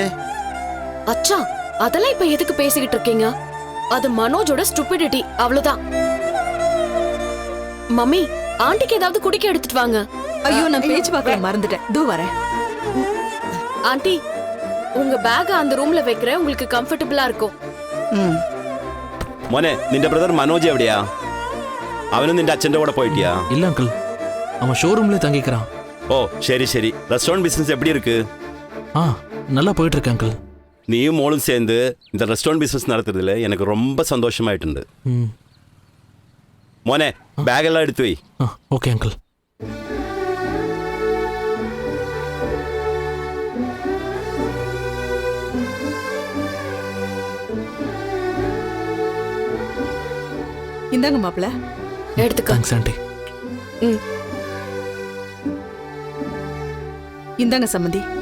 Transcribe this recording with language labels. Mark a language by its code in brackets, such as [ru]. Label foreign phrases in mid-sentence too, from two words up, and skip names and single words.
[ta] அச்சா, அதெல்லாம் இப்ப எதுக்கு பேசிக்கிட்டு இருக்கீங்க? அது மனோஜோட ஸ்டூபிடிட்டி, அவ்வளவுதான். மம்மி, ஆண்டிக்கு ஏதாவது குடிக்க எடுத்துட்டு வாங்க. ஐயோ, நான் பேச்சு பார்க்கல, மறந்துட்டேன். தூ வரேன். ஆண்டி, உங்க பேக் அந்த ரூம்ல வைக்கிற, உங்களுக்கு கம்ஃபர்டபிளா இருக்கும். [ml] മോനെ നിന്റെ ബ്രദർ മനോജ് എവിടെയാ? അവനും നിന്റെ അച്ഛന്റെ കൂടെ പോയിട്ടിയാ? [ta] இல்ல அங்கிள், அவன் ஷோரூம்ல தங்கிக்கிறான். ஓ சரி சரி. [en] restaurant business [ta] எப்படி இருக்கு? நல்லா போயிட்டு இருக்கு அங்கிள். [ml] നീയും മോളും [ta] சேர்ந்து இந்த [en] restaurant business [ta] நடத்துறதுல எனக்கு ரொம்ப சந்தோஷமாயிട്ടുണ്ട്. [ml] മോനെ ബാഗെല്ലാം എടുത്തു പോയി. [en] OK uncle. [ta] இந்தாங்க மாப்பிள. எடுத்துக்க. [en] Thanks aunty. [ta] இந்தாங்க சம்மந்தி.